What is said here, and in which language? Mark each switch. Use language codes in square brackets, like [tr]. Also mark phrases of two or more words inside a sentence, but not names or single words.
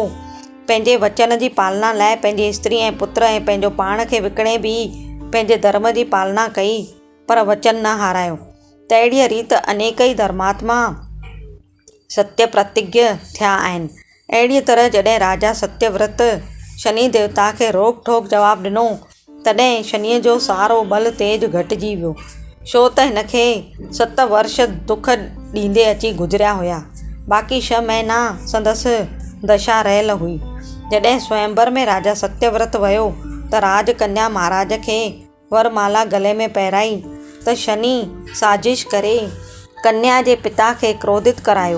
[sd] पंहिंजे वचन जी पालना लाइ पंहिंजी स्त्री ऐं पुत्र ऐं पंहिंजो पाण खे विकिणे बि पंहिंजे धर्म जी पालना कई, पर वचन न हारायो। तहिड़ीअ रीति अनेक ई धर्मात्मा सत्य प्रतिज्ञ थिया आहिनि। अहिड़ीअ तरह जॾहिं राजा सत्यव्रत शनि देवता खे रोक ठोक जवाबु ॾिनो तॾहिं शनीअ जो सारो बल तेज घटिजी वियो, छो त हिनखे 7 वर्ष दुख ॾींदे अची गुज़रिया हुया। बाक़ी 6 महीना संदसि दशा रहियल हुई। जॾहिं स्वयंवर में राजा सत्यव्रत वियो त राजकन्या महाराज खे वरमाला गले में पहिराई त शनि साज़िश करे कन्या जे पिता खे क्रोधित करायो।